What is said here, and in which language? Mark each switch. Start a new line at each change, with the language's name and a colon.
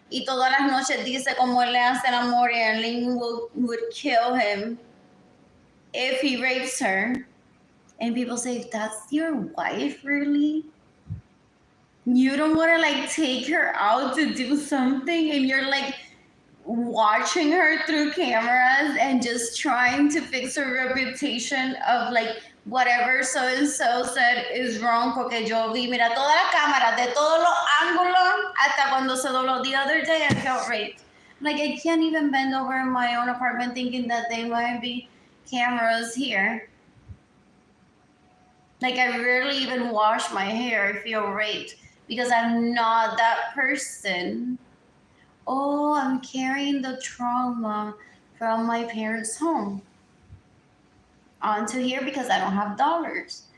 Spanish: Y todas las noches dice como él le hace el amor y
English: Arlene would kill him if he rapes her. And people say, that's your wife, really? You don't want to like take her out to do something, and you're like watching her through cameras and just trying to fix her reputation of like whatever so and so said is wrong
Spanish: porque yo vi, mira, todas las cámaras de todos los ángulos hasta cuando se dobló
English: the other day I felt raped. Like I can't even bend over in my own apartment thinking that there might be cameras here. Like I rarely even wash my hair. I feel raped because I'm not that person. Oh, I'm carrying the trauma from my parents' home onto here because I don't have dollars.